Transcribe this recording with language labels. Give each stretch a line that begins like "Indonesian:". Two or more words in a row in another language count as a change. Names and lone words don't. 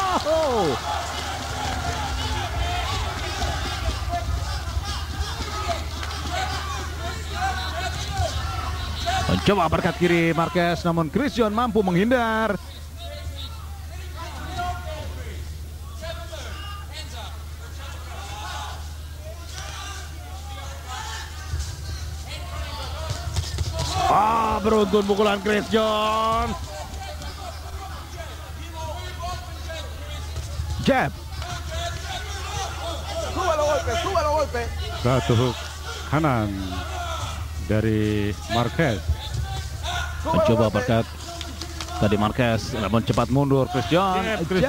Indonesian: Mencoba berkat kiri Marquez, namun Chris John mampu menghindar. Beruntun pukulan Chris John. Jab.
Spanish: Sube los golpes, sube los golpes.
Indonesian: Satu hook kanan dari Marquez. Mencoba berkat Tadi Marquez namun cepat mundur. Chris John. Chris